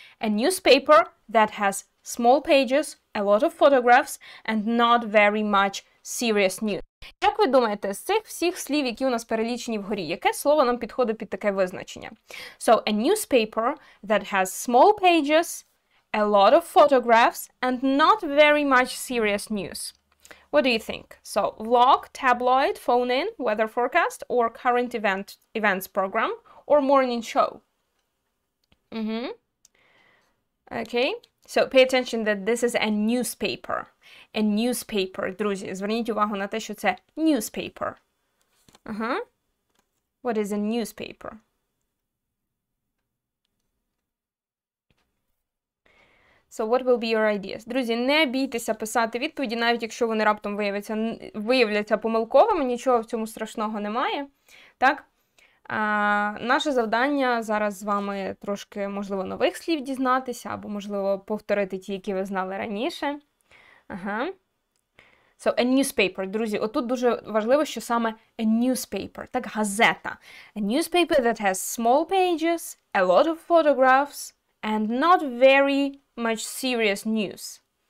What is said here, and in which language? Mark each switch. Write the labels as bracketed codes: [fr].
[en] A newspaper that has small pages, a lot of photographs, and not very much serious news. [uk] Як ви думаєте, з цих всіх слів, які у нас перелічені вгорі, яке слово нам підходить під таке визначення? [en] So, a newspaper that has small pages, a lot of photographs, and not very much serious news. What do you think? So, vlog, tabloid, phone in, weather forecast, or current events program, or morning show? Okay, so pay attention that this is a newspaper. [uk] A newspaper, друзі, зверніть увагу на те, що це newspaper. [en] What is a newspaper? So what will be your ideas? [uk] Друзі, не бійтеся писати відповіді, навіть якщо вони раптом виявляться помилковими, нічого в цьому страшного немає. Так? Наше завдання зараз з вами трошки, можливо, нових слів дізнатися, або, можливо, повторити ті, які ви знали раніше. So, a newspaper, друзі, отут дуже важливо, що саме a newspaper, так, газета. [en] A newspaper that has small pages, a lot of photographs, and not very much serious news.